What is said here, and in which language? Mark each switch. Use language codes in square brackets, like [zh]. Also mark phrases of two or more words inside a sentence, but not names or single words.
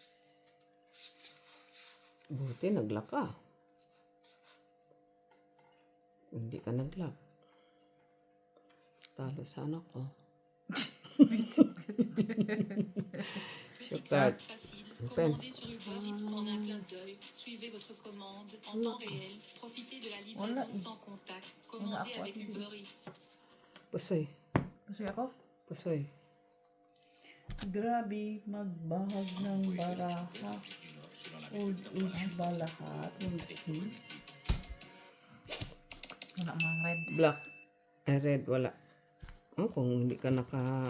[tl] Buti naglock ka. Hindi ka naglock. Talo sana ko. Shortcut. Open. [fr] Commandez sur Uber Eats en un clin d'œil. Suivez votre commande en temps réel. Profitez de la livraison sans contact. Commandez avec Uber Eats. [tl] Pusoy. Gusto ako? Pusoy. Grabe, magbahag ng baraha. [en] Old age [tl] ba lahat? Wala mga red. Black. Red. Wala. Kung hindi ka naka...